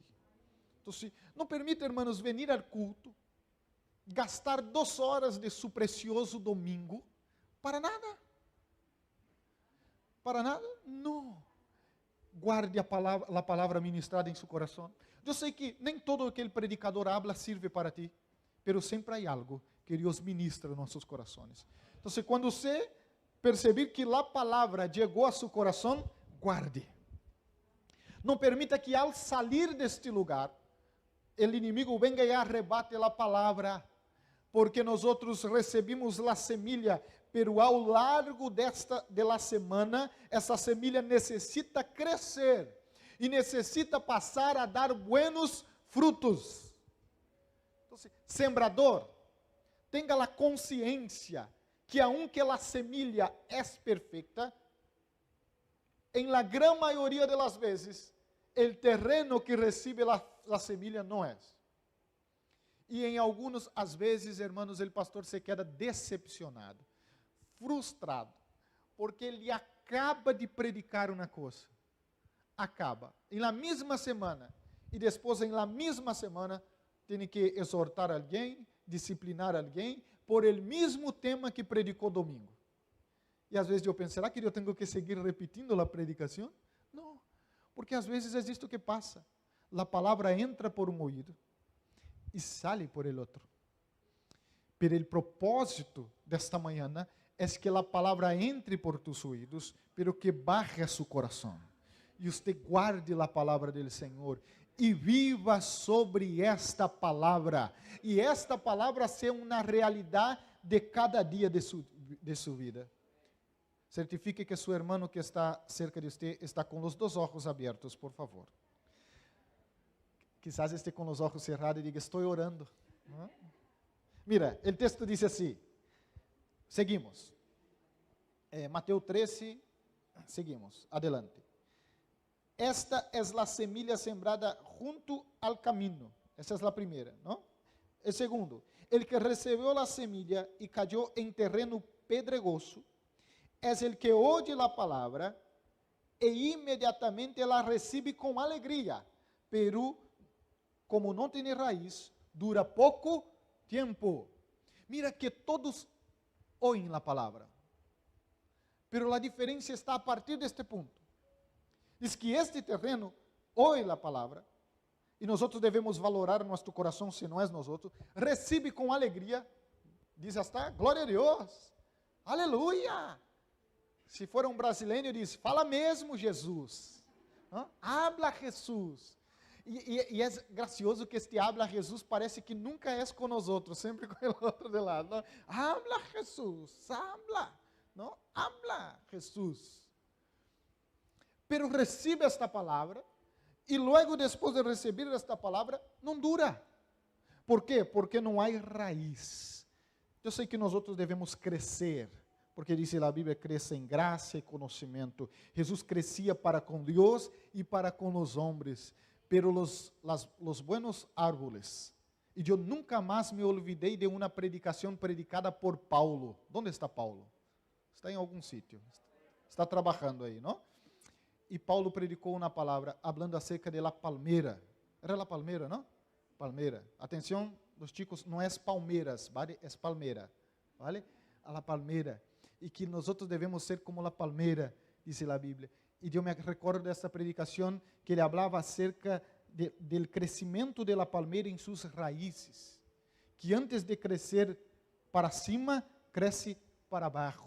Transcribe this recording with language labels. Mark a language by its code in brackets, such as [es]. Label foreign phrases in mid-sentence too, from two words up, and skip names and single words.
[pt] Então, não permita, irmãos, venir ao culto, gastar 2 horas de [es] su precioso [pt] domingo, para nada. Para nada? Não. Guarde a palavra ministrada em seu coração. Eu sei que nem todo o que o [es] predicador habla sirve para ti, [pt] mas sempre há algo que Deus ministra em nossos corações. Então, quando você perceber que a palavra chegou a seu coração, guarde. Não permita que ao sair deste lugar, o inimigo venga e arrebate a palavra, porque nós recebemos a semilha, pero ao largo [es] de la semana, [pt] essa semilha necessita crescer e necessita passar a dar [es] buenos frutos. [pt] Então, sembrador, tenha a consciência que aunque a semilha é perfeita, em [es] la gran [pt] maioria [es] de las [pt] vezes, [es] el terreno que recibe la semilla [pt] não é. E em alguns, às vezes, hermanos, o pastor [es] se queda [pt] decepcionado, frustrado, porque ele acaba de predicar uma coisa. Acaba. Em la mesma semana, e depois em la mesma semana, tem que exortar alguém, disciplinar alguém, por el mesmo tema que predicou domingo. E às vezes eu penso, será que eu tenho que seguir repetindo a predicação? Não. Porque às vezes é isto que passa. A palavra entra por um ouvido e sai por el outro. Pero o propósito desta manhã é que a palavra entre [es] por tus [pt] ouvidos, [es] pero que baje a su [pt] coração. E você guarde a palavra do Senhor e viva sobre esta palavra. E esta palavra ser uma realidade de cada dia de sua vida. Certifique que seu irmão que está cerca de você está com os 2 olhos abertos, por favor. Quizás esteja com os olhos cerrados e diga, estou orando. Mira, o texto diz assim, seguimos. Mateus 13, seguimos, adelante. [es] Esta es la semilla sembrada junto al camino. Esa es la primera, ¿no? El segundo, el que recibió la semilla y cayó en terreno pedregoso, es el que oye la palabra e inmediatamente la recibe con alegría, pero como no tiene raíz, dura poco tiempo. Mira que todos oyen la palabra, pero la diferencia está a partir de este punto. [pt] Diz que este terreno [es] oye la palabra, [pt] e nós devemos valorar nosso coração, se não é nós, recebe com alegria, diz hasta, glória a Deus, aleluia. Se for brasileiro, diz, fala mesmo Jesus, [es] habla Jesus. [pt] E é gracioso que este [es] habla Jesus [pt] parece que nunca é com nós outros, sempre com o outro de lado. [es] Não? Habla Jesus, habla, não? Habla Jesus. Pero recibe [pt] esta palavra, e logo depois de receber esta palavra, não dura. Por quê? Porque não há raiz. Eu sei que nós outros devemos crescer, porque diz a Bíblia, cresce em graça e conhecimento. Jesus crescia para com Deus e para com os homens, [es] pero los buenos árboles. [pt] E eu nunca mais me olvidei de uma predicação predicada por Paulo. [es] ¿Dónde está [pt] Paulo? Está em algum sítio. Está trabalhando aí, não? E Paulo predicou uma palavra, falando [es] acerca de la [pt] palmeira. Era la palmeira, não? Palmeira. Atenção, os chicos, não é palmeiras, vale? É palmeira, vale? A la palmeira. E que nós devemos ser como la palmeira, diz a Bíblia. E eu me recordo dessa predicação que ele falava acerca do crescimento de la palmeira em suas raízes, que antes de crescer para cima, cresce para baixo.